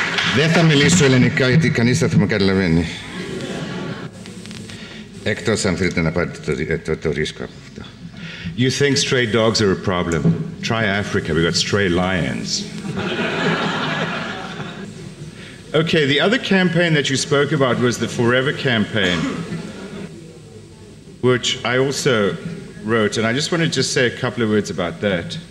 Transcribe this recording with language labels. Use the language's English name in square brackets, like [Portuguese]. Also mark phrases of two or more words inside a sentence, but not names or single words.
[Greek] Δεν θα μιλήσω ελληνικά γιατί κανείς δεν θα με καταλαβαίνει. Εκτός αν θέλετε να πάρετε το ρίσκο από αυτό. [English] You think stray dogs are a problem? Try Africa, we've got stray lions. Okay, the other campaign that you spoke about was the Forever campaign, which I also wrote, and I just want to just say a couple of words about that.